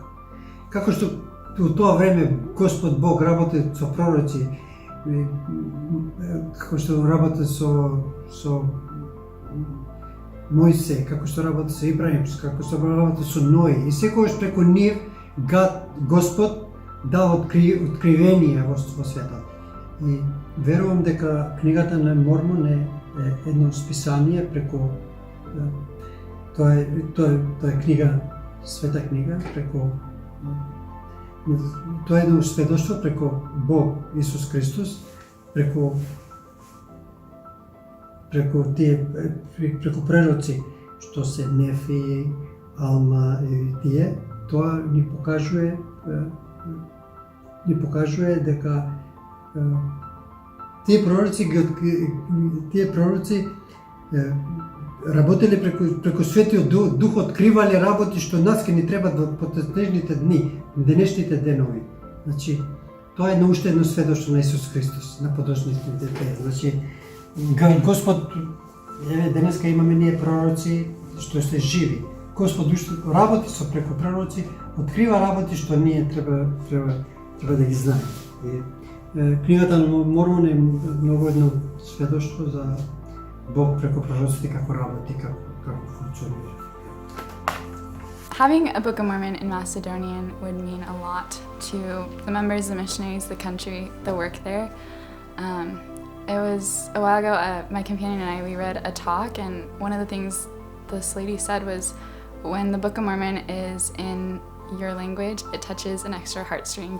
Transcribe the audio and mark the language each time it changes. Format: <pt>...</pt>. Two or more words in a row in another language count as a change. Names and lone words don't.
<mk>Како што у тоа време Господ Бог работи со пророци, како што работи со Мојсе, како што работи со Ибраим, како што работи со Ној, и секогаш преку нив Господ дал откривение во светот. И верувам дека книгата на Мормон е едно списание преку тоа е книга Света книга,</mk> <sr>to je jedno svedoštvo preko Bog, Isus Kristus, preko</sr> <mk>пророци, што се Нефи, Алма и тије, то ни покажује дека тие пророци работеле преку Светиот Дух, откривале работи што нас ке ни треба во потеснежните дни, денешните денови. Значи, тоа е уште едно сведоштво на Исус Христос, на подошните дни. Значи, Господ, денеска имаме ние пророци што се живи. Господ уште работи со преку пророци, открива работи што ние треба да ги знаеме. Книгата на Мормон е многу едно сведоштво за Бог преку пророците како работи, како функционира.</mk> <en>Having a Book of Mormon in Macedonian would mean a lot to the members, the missionaries, the country, the work there. It was a while ago, my companion and I, we read a talk, and one of the things this lady said was, when the Book of Mormon is in your language, it touches an extra heartstring.</en>